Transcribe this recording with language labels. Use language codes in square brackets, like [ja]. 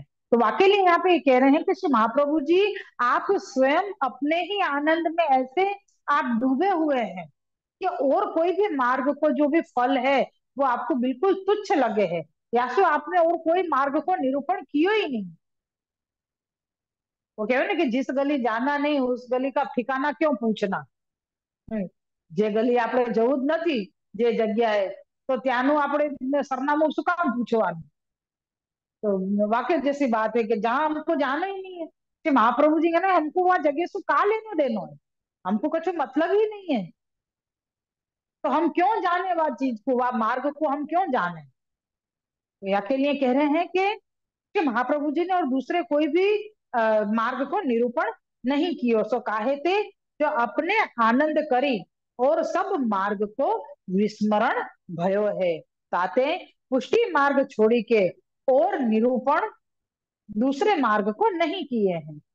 [hi] तो वाकई यहाँ पे ये कह रहे हैं कि श्री महाप्रभु जी आप स्वयं अपने ही आनंद में ऐसे आप डूबे हुए हैं कि और कोई भी मार्ग को जो भी फल है वो आपको बिल्कुल तुच्छ लगे है, या फिर आपने और कोई मार्ग को निरूपण किया ही नहीं। वो कहे ना कि जिस गली जाना नहीं उस गली का ठिकाना क्यों पूछना। હમ. [gu] જે ગલી આપણે જવું જ નથી જે જગ્યાએ, તો ત્યાંનું આપણે સરનામું શું કામ પૂછવાનું? [hi] तो वाकई जैसी बात है कि जहां हमको जाना ही नहीं है, कि महाप्रभु जी कहना हमको वहां जगह से का लेनो देनो है, हमको कुछ मतलब ही नहीं है, तो हम क्यों जाने वह चीज को, वह मार्ग को हम क्यों जाने? तो या के लिए कह रहे हैं कि महाप्रभु जी ने और दूसरे कोई भी मार्ग को निरूपण नहीं कियो, सो काहे थे जो अपने आनंद करी और सब मार्ग को विस्मरण भयो है, ताते पुष्टि मार्ग छोड़ी के और निरूपण दूसरे मार्ग को नहीं किए हैं।